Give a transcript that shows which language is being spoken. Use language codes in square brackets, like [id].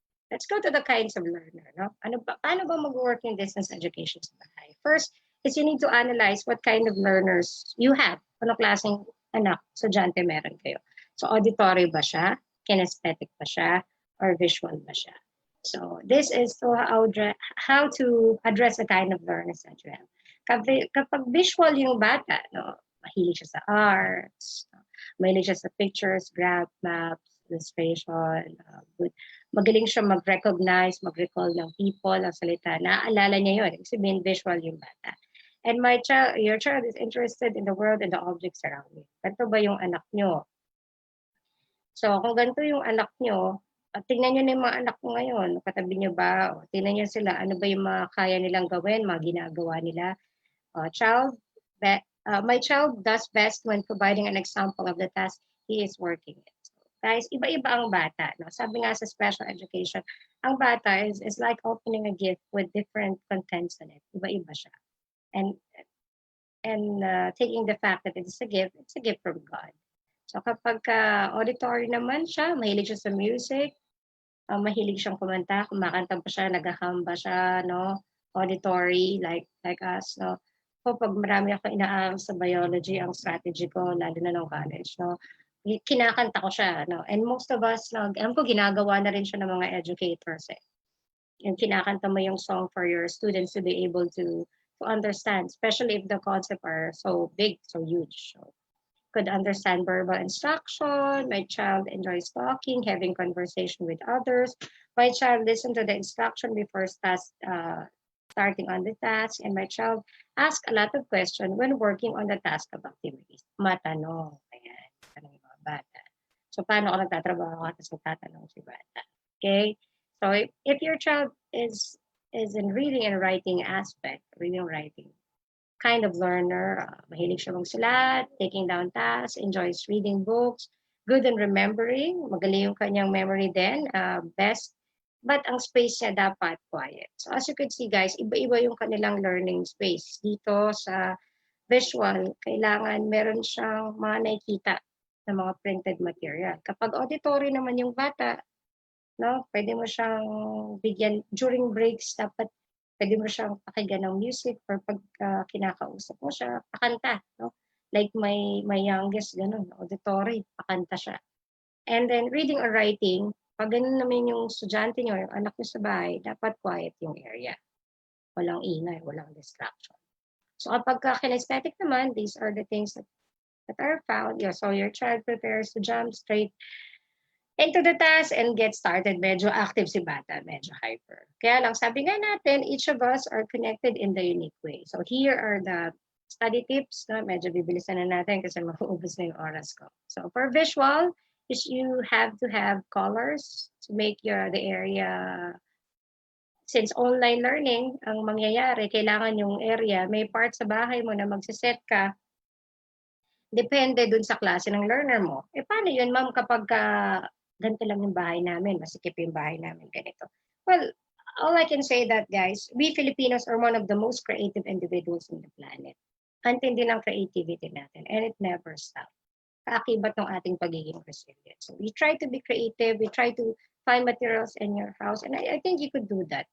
[en] Let's go to the kinds of learner. No? [tl] Paano ba mag-work in distance education sa bahay? [en] First is you need to analyze what kind of learners you have [tl] Anong klaseng anak, estudyante meron kayo? So auditory ba siya? Kinesthetic ba siya? Or visual ba siya? [en] So this is how to address the kind of learners that you have. [tl] Kapag visual yung bata, no, mahilig siya sa arts, mahilig siya sa pictures, graph, maps, illustration, magaling siya mag-recognize, mag-recall ng people, ng salita. Naaalala niya yun. Ibig sabihin, visual yung bata. [en] And your child is interested in the world and the objects around you. [tl] Ganito ba yung anak nyo? So, kung ganito yung anak nyo, tingnan nyo na yung mga anak ko ngayon. Katabi nyo ba? O, tingnan nyo sila. Ano ba yung mga kaya nilang gawin, mga ginagawa nila? [en] My child does best when providing an example of the task he is working in. [tl] So, guys, iba-iba ang bata. No? Sabi nga sa special education, ang bata [en] is like opening a gift with different contents in it. [tl] Iba-iba siya. [en] And taking the fact that it's a gift from God. [tl] So kapag auditory naman siya, mahilig siya sa music, mahilig siyang kumanta, kumakanta pa siya, naghahamba siya, no? Auditory, like us, no? Pag marami ako inaaral sa biology, ang strategy ko, lalo na nung college, no? Kinakanta ko siya, no? [en] And most of us, [tl] no, alam ko ginagawa na rin siya ng mga educators, eh. Yung kinakanta mo yung [en] song for your students to be able to understand, especially if the concepts are so big, so huge. So, could understand verbal instruction. My child enjoys talking, having conversation with others. My child listens to the instruction before starting on the task. And my child asks a lot of questions when working on the task of activities. [tl] Matanong. Ayan. Tanong yung mga bata. So, paano ako nagtatrabaho at tatanong si bata? Okay? [en] So, if your child is in reading and writing aspect, reading and writing, kind of learner, [tl] mahilig siya magsulat, [en] taking down tasks, enjoys reading books, good in remembering, [tl] magaling yung kanyang memory din, [en] best, but [tl] ang space niya dapat quiet. [en] So as you could see guys, [tl] iba-iba yung kanilang [en] learning space. [tl] Dito sa visual, kailangan meron siyang mga nakikita na mga printed material. Kapag auditory naman yung bata, no, pwede mo siyang bigyan during breaks, dapat pwede mo siyang pakinggan ng music or pag kinakausap mo siya, pakanta, no? Like my youngest, ganun, auditory, pakanta siya. [en] And then reading or writing, [tl] pag ganun naman yung estudyante nyo, yung anak nyo sa bahay, dapat quiet yung area. Walang ingay, walang distraction. [en] So kapag kinesthetic naman, these are the things that are found. Yeah, so your child prepares to jump straight into the task and get started. [tl] Medyo active si bata, medyo hyper. Kaya lang, sabi nga natin, [en] each of us are connected in the unique way. So here are the study tips. [tl] No? Medyo bibilisan na natin kasi mauubos na yung oras ko. [en] So for visual, you have to have colors to make the area. [tl] Since online learning ang mangyayari, kailangan yung area, may part sa bahay mo na magsiset ka, depende dun sa klase ng learner mo. Paano yun, ma'am, kapag ganito lang yung bahay namin, masikip yung bahay namin, ganito. [en] Well, all I can say that, guys, we Filipinos are one of the most creative individuals in the planet. [tl] Antindi ng creativity natin, [en] and it never stops. [tl] Kaakibat ng ating pagiging resilient. [en] So we try to be creative, we try to find materials in your house, and I think you could do that.